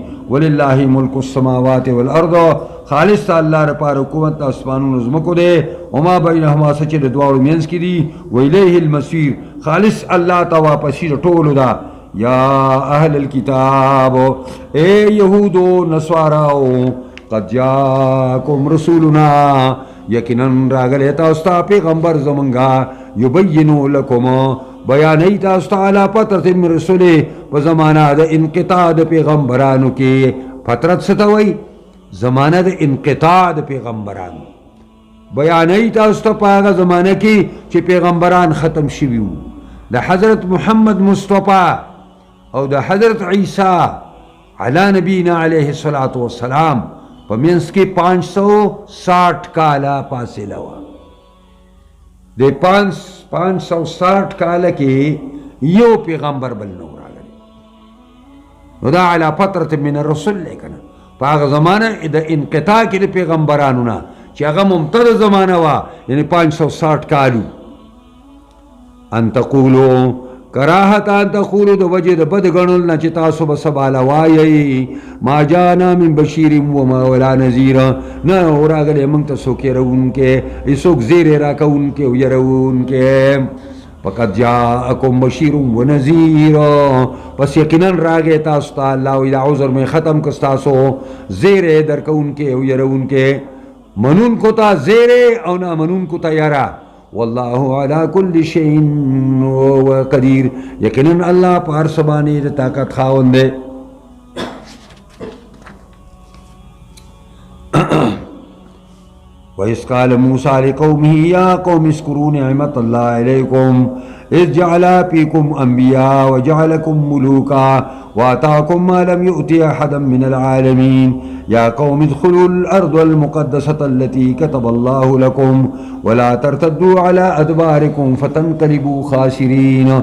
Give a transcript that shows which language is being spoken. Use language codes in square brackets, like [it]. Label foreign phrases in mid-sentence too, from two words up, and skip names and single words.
[ar] ولله ملک السماوات والارض [ps] خالص ته الله لپاره حکومت د اسمانونو ځمکو دی [ar] وما بینهما [ps] څه چې د دواړو منځ کې دي [ar] والیه المصیر [ps] خالص الله ته واپسي د ټولو ده. [ar] یا اهل الكتاب [ps] اے یهودو نصاراو [ar] قد جاءکم رسولنا [ps] یقینا راغلی تاسو ته پیغمبر زمونږه [ar] یبینو لکم [ps] بیانوي تاسو ته [ar] علی فترة من رسله [ps] په زمانه د انقطاع د پیغمبرانو کې. فترت څه ته وایي؟ زمانه د انقطاع د پیغمبرانو. بیانوي تاسو ته په هغه زمانه کې چې پیغمبران ختم شوي وو. د حضرت محمد مصطفی او د حضرت عیسی [ar] علی نبینا علیه الصلاة والسلام [ps] په منځ کې 560 کاله فاصله وه. د 560 کاله کې یو پیغمبر بل نه و راغلی. نو دا [ar] علی فترة من الرسل [ps] دی که نه په هغه زمانه د انقطاع کې د پیغمبرانو نه چې هغه ممتده زمانه وه یعنې 560 کالو. [ar] ان تقولو کراهت ان تقولو [ps] د وجې د بد ګڼل نه چې تاسو به سباله وایئ [ar] ما جانا من بشیر وما ولا نذیر [ps] نه راغلی موږ ته څوک یروونکی څوک زیری راکوونکی او یروونکی. [ar] فقد جاءکم بشیر و نذیر [ps] پس یقینا راغی تاسو ته الله وایي دا عذر مې ختم کړ ستاسو زیری درکوونکی او یروونکی منونکو ته زیری او نه منونکو ته یره. [ar] والله على كل شيء قدير [ps] یقینا الله په هر څه باندې د طاقت خاوند دی. [ar] وإذ قال موسى لقومه يا قوم اذكروا نعمة الله عليكم إذ جعل فيكم أنبياء وجعلكم ملوكا وآتاكم ما لم يؤت أحدا من العالمين يا قوم ادخلوا الأرض المقدسة التي كتب الله لكم ولا ترتدوا على أدباركم فتنقلبوا خاسرين.